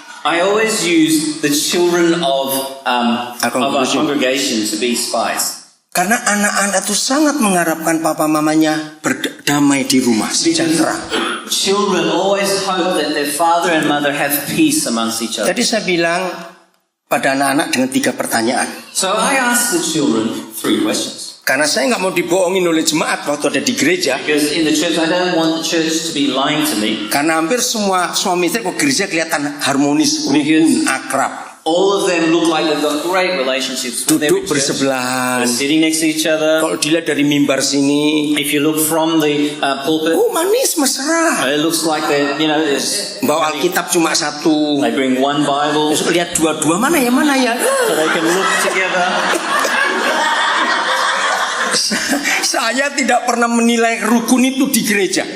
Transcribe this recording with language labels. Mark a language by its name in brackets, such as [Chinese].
[English] I always use the children of our congregation to be spies. [Indonesian] Karena anak-anak itu sangat mengharapkan papa mamanya berdamai di rumah, sejahtera. [English] Children always hope that their father and mother have peace amongst each other. [Indonesian] Jadi saya bilang pada anak-anak dengan 3 pertanyaan. [English] So I asked the children 3 questions. [Indonesian] Karena saya nggak mau dibohongin oleh jemaat waktu ada di gereja. [English] Because in the church, I don't want the church to be lying to me. [Indonesian] Karena hampir semua suami istri kok gereja kelihatan harmonis, rukun, akrab. [English] All of them look like they've got great relationships with every [Indonesian] Duduk [English] church. [Indonesian] bersebelahan. [English] They're sitting next to each other. [Indonesian] Kalau dilihat dari mimbar sini, [English] If you look from the pulpit, [Indonesian] manis mesra. [English] it looks like they're, [Indonesian] Bawa Alkitab cuma 1. [English] they bring one Bible [Indonesian] Terus lihat dua-dua mana ya. [English] so they can look together. [Indonesian] Saya tidak pernah menilai rukun itu di gereja.